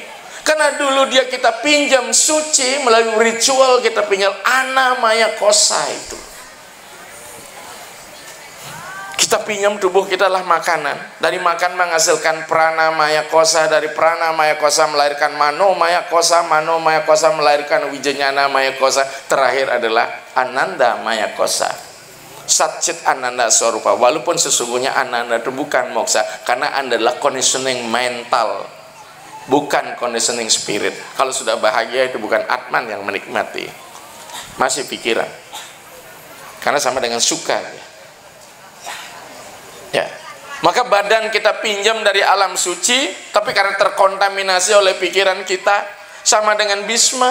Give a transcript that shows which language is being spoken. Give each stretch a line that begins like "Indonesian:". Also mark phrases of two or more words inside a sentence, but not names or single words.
Indonesian: Karena dulu dia kita pinjam suci melalui ritual, kita pinjam ana maya kosa itu. Kita pinjam tubuh kita lah makanan. Dari makan menghasilkan prana maya kosa, dari prana maya kosa melahirkan mano maya kosa melahirkan wijanyana maya kosa, terakhir adalah ananda maya kosa.
Sanskrit: Satchit ananda swarupa.
Indonesian: Walaupun sesungguhnya ananda itu bukan moksa, karena adalah conditioning mental, bukan conditioning spirit. Kalau sudah bahagia itu bukan atman yang menikmati, masih pikiran. Karena sama dengan suka. Ya, maka badan kita pinjam dari alam suci, tapi karena terkontaminasi oleh pikiran kita, sama dengan Bhisma.